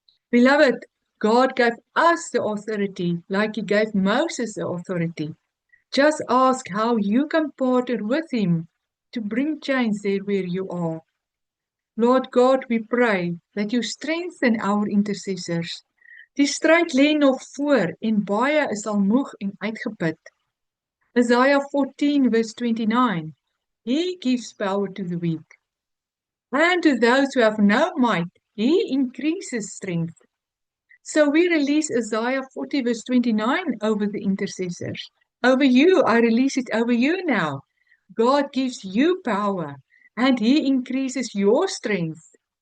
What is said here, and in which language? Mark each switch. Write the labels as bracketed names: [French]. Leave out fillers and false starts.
[English] Beloved, God gave us the authority like He gave Moses the authority. Just ask how you can partner with Him to bring change there where you are. Lord God, we pray that you strengthen our intercessors. [Afrikaans] Die stryd lê nog voor en baie is al moeg en uitgeput. [English] Isaiah 14 verse 29. He gives power to the weak. And to those who have no might, He increases strength. So we release Isaiah 40 verse 29 over the intercessors. Over you, I release it over you now. God gives you power and He increases your strength.